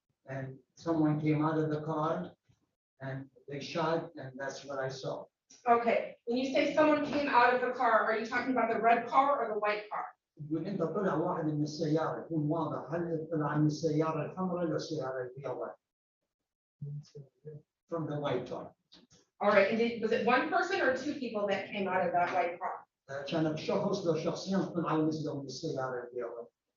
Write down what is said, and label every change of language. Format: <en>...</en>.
<en>And someone came out of the car and they shot and that's what I saw. Okay. When you say someone came out of the car, are you talking about the red car or the white car?</en> <ar>يقول انت طلع واحد من السيارة يكون واضح هل طلع من السيارة الحمراء ولا السيارة البيضاء؟</ar> <en>From the white car. All right. And was it one person or two people that came out of that white car?</en> <ar>كانت شخص لو شخصين طلعوا نزلوا من السيارة البيضاء.</ar>